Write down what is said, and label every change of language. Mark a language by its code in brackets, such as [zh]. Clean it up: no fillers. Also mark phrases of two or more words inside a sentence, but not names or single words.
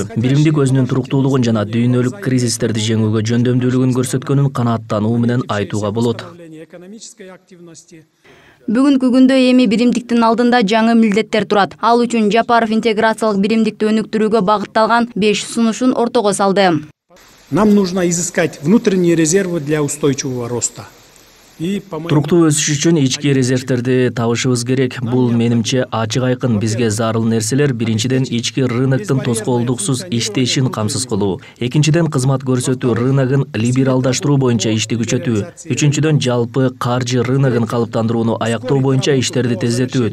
[ky] Биримдик өзүнүн туруктуулугун жана дүйнөлүк кризистерди жеңүүгө жөндөмдүүлүгүн көрсөткөнүн канааттануу менен айтууга болот. Бүгүнкү күндө эми биримдиктин алдында жаңы милдеттер турат. Ал үчүн Жапаров интеграциялык биримдикти өнүктүрүүгө багытталган 5 сунушун ортого салды. [ru] Нам нужно изыскать внутренние резервы для устойчивого роста. [ky] Туруктуу өсүш үчүн ички резервтерди табышыбыз керек. Бул менимче ачык айкын бизге зарыл нерселер. Биринчиден ички рыноктун тоскоолдуксуз иштешин камсыз кылуу. Экинчиден кызмат көрсөтүү рыногун либералдаштыруу боюнча ишти күчөтүү. Үчүнчүдөн жалпы каржы рыногун калыптандырууну аяктоо боюнча иштерди тездетүү.